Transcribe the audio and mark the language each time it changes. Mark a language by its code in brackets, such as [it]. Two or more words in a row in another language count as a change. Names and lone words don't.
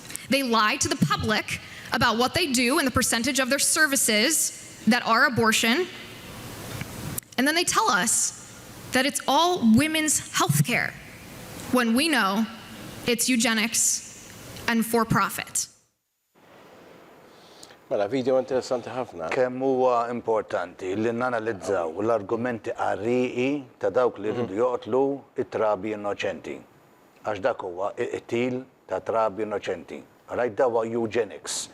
[en] They lie to the public about what they do and the percentage of their services that are abortion. And then they tell us that it's all women's health care, when we know it's eugenics and for profit. [mt] Mela, video interessanti ħafna. Kemm huwa importanti li nanalizzaw l-argumenti qarriqi ta' dawk li jridu joqtlu it-trabi innoċenti. Għax dak huwa qtil ta' trabi innoċenti. Rajt dawa eugenics.